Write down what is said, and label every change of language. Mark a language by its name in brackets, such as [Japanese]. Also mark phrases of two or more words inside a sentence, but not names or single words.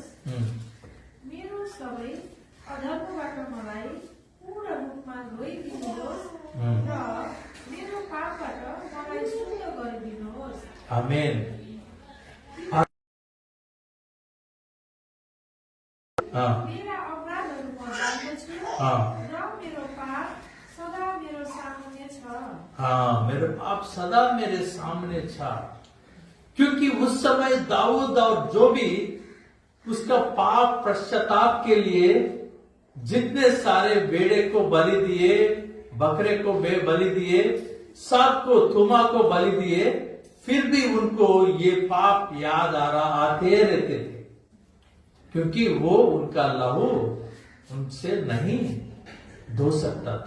[Nepali] मेरो सबै अधर्मबाट मलाई पूर्ण रूपमा धोइदिनुहोस् र मेरो पापबाट मलाई शुद्ध गरिदिनुहोस्। आमेन। मेरा अपराधहरू म जान्दछु र मेरो पाप सदा मेरो सामने छ। [Hindi] मेरे पाप सदा मेरे सामने था। क्योंकि उस समय दाऊद और जो भी उसका पाप पश्चाताप के लिए जितने सारे बेड़े को बलि दिए, बकरे को बलि दिए, सांप को, तुमा को बलि दिए, फिर भी उनको ये पाप याद आते रहते थे, क्योंकि वो उनका लहू उनसे नहीं धो सकता था।